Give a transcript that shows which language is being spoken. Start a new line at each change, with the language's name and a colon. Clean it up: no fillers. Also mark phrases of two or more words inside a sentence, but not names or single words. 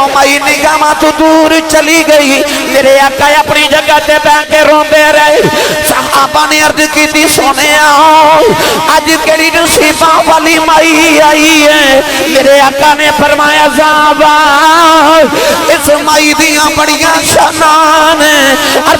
Punjabi: مائی نگاہاں تو دور چلی گئی میرے آقا اپنی جگہ تے بیٹھ کے روندے رہے صحابہ نے عرض کی تھی سونیا اج کیڑی نصیباں والی مائی آئی ہے میرے آقا نے فرمایا صحابہ اس مائی دیاں بڑیاں شانان عرض